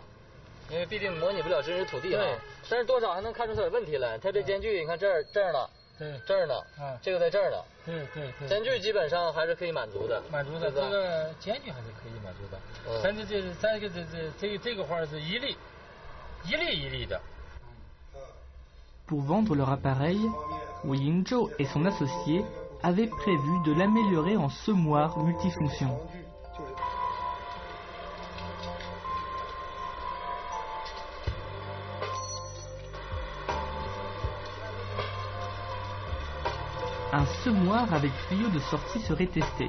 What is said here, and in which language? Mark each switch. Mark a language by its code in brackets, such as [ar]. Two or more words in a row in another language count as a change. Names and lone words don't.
[zh] 因为毕竟模拟不了真实土地啊。但是多少还能看出它有问题来。它这间距，你看这儿呢，这儿呢，这个在这儿呢。对。间距基本上还是可以满足的。这个间距还是可以满足的。但是这个花是一粒的。 [fr] Pour vendre leur appareil, Wu Yingzhou et son associé avaient prévu de l'améliorer en semoir multifonction. Un semoir avec tuyau de sortie serait testé.